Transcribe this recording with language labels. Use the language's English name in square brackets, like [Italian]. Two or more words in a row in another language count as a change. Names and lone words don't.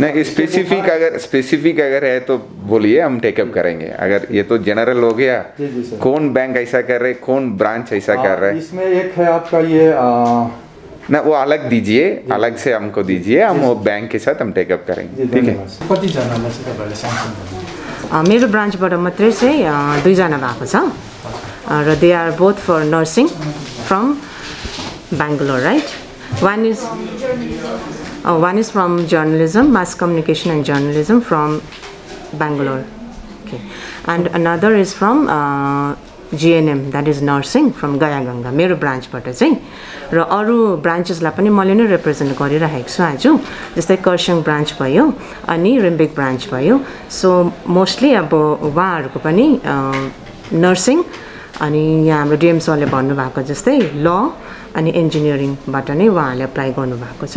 [Hindi] नहीं, स्पेसिफिक अगर है तो बोलिए, हम टेकअप करेंगे। अगर ये तो जनरल हो गया, कौन बैंक ऐसा कर रहे, कौन ब्रांच ऐसा कर रहे। इसमें एक है आपका ये ना, वो अलग दीजिए, अलग से हमको दीजिए, हम वो बैंक के साथ हम टेकअप करेंगे, ठीक है। [Nepali] मेरो ब्रान्चबाट मात्रै चाहिँ 2 जना भएको छ र [English] they are both for nursing from Bangalore, right? One is from journalism, mass communication and journalism from Bangalore. Okay, and another is from GNM, that is nursing from Gaya Ganga. [Nepali] मेरो ब्रान्चबाट चाहिँ र अरू ब्रान्चेसलाई पनि मैले नै रिप्रेजेन्ट गरिरहेको छु आज, जस्तै कर्सियङ ब्रान्च भयो अनि रिम्बिक ब्रान्च भयो। [English] so mostly [Nepali] अब उहाँहरूको पनि नर्सिङ अनि यहाँ हाम्रो डिएम सरले भन्नुभएको जस्तै ल अनि इन्जिनियरिङबाट नै उहाँहरूले अप्लाई गर्नुभएको छ।